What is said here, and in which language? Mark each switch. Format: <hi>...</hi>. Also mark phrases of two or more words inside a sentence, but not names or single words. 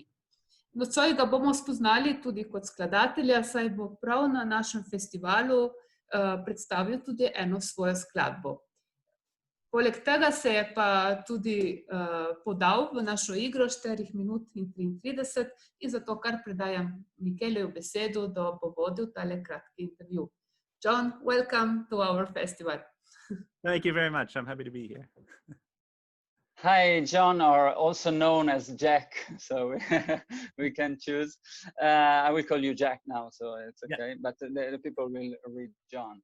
<sl>Nocoj ga bomo spoznali tudi kot skladatelja, saj bo prav na našem festivalu predstavil tudi eno svojo skladbo. Poleg tega se je pa tudi podal v našo igro 4 minut in 33 in zato kar predajam Mikeleju besedo, da bo vodil tale kratki intervju.</sl> <en>John, welcome to our festival. Thank you very much. I'm happy to be here. Hi, John, or also known as Jack, so we can choose. I will call you Jack now, so it's okay, but the people will read John.</en>